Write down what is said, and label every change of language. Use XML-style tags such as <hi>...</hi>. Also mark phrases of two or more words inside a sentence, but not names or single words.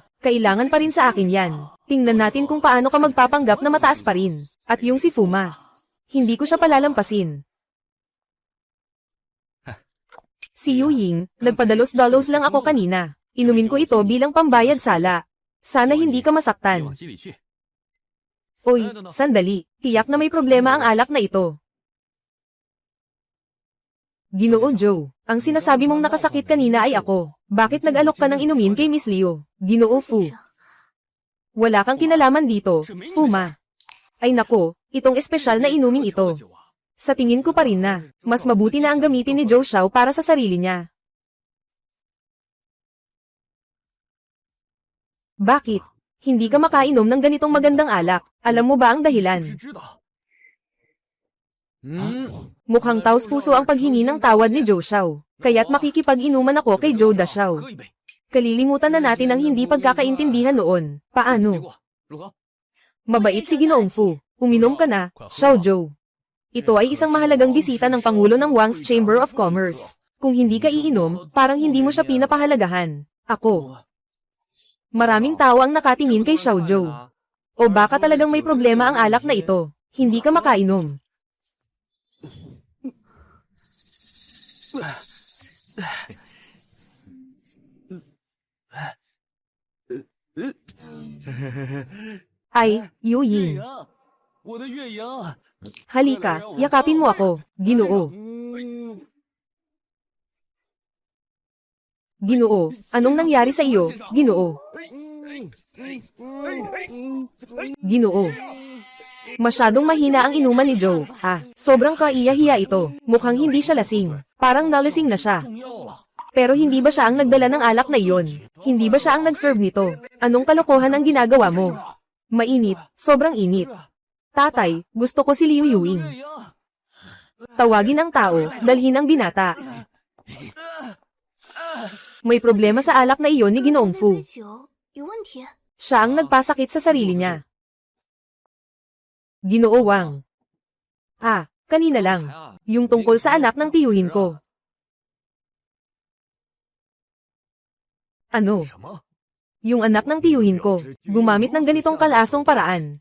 <tl>Kailangan pa rin sa akin yan. Tingnan natin kung paano ka magpapanggap na mataas pa rin. At yung si Fuma. Hindi ko siya palalampasin. Si Yu Ying, nagpadalos-dalos lang ako kanina. Inumin ko ito bilang pambayad sala. Sana hindi ka</tl> <zh>别</zh> <tl>masaktan.</tl> <zh>往心里去。</zh> <tl>Oy, sandali. Tiyak na may problema ang alak na ito. Ginoo Joe, ang sinasabi mong nakasakit kanina ay ako. Bakit nag-alok ka ng inumin kay Miss Liu? Ginoo Fu. Wala kang kinalaman dito, Fuma. Ay nako, itong espesyal na inuming ito. Sa tingin ko pa rin na, mas mabuti na ang gamitin ni Joe Xiao para sa sarili niya. Bakit? Hindi ka makainom ng ganitong magandang alak. Alam mo ba ang dahilan?</tl> <zh>知道。</zh> <tl>Mukhang taos-puso ang paghingi ng tawad ni Joe Xiao. Kaya't makikipag-inuman ako kay Joe Da Xiao.</tl> <zh>喝一杯。</zh> <tl>Kalilimutan na natin ang hindi pagkakaintindihan noon.</tl> <zh>结</zh> <tl>Paano?</tl> <zh>果如何？</zh> <tl>Mabait si Ginoong Fu. Uminom ka na, Xiao Zhou. Ito ay isang mahalagang bisita ng Pangulo ng Wang's Chamber of Commerce. Kung hindi ka iinom, parang hindi mo siya pinapahalagahan. Ako. Maraming tao ang nakatingin kay Xiao Zhou. O baka talagang may problema ang alak na ito. Hindi ka makainom. Ay, Yu</tl> <zh>岳</zh> <tl>Ying.</tl> <zh>阳，我的岳阳。</zh> <tl>Halika, yakapin mo ako, Ginoo. Ginoo, anong nangyari sa iyo, Ginoo? Ginoo. Masyadong mahina ang inuman ni Joe. Sobrang kaiya-hiya ito. Mukhang hindi siya lasing. Parang nalasing na siya.</tl> <zh>中药了。</zh> <tl>Pero hindi ba siya ang nagdala ng alak na iyon? Hindi ba siya ang nag-serve nito? Anong kalokohan ang ginagawa mo? Mainit, sobrang init. Tatay, gusto ko si Liu Yuing.</tl> <zh>岳阳，</zh> <tl>Tawagin ang tao, dalhin ang binata. May problema sa alak na iyon ni Ginoong Fu.</tl> <zh>酒有问题。</zh> <tl>Siya ang nagpasakit sa sarili niya. Ginoo Wang. Kanina lang. Yung tungkol sa anak ng tiyuhin ko. Ano?</tl> <zh>什么？</zh> <tl>Yung anak ng tiyuhin ko, gumamit ng ganitong kalasong paraan.</tl>